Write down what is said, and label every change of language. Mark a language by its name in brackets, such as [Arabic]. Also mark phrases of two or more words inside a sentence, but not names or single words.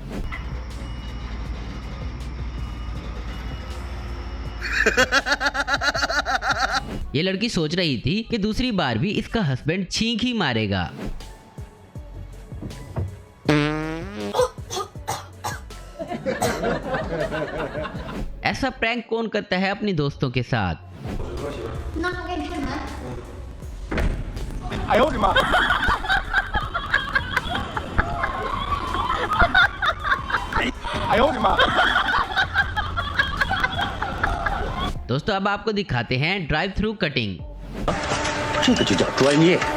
[Hindi] ये लड़की सोच रही थी कि दूसरी बार भी इसका हस्बैंड छींक ही मारेगा। ऐसा प्रैंक कौन करता है अपनी दोस्तों के साथ? [Chinese] 那我给你开门。哎呦我的妈！哎呦我的妈！ [Hindi] दोस्तों अब आपको दिखाते हैं [English] drive-thru cutting. [Chinese] 这个就叫专业。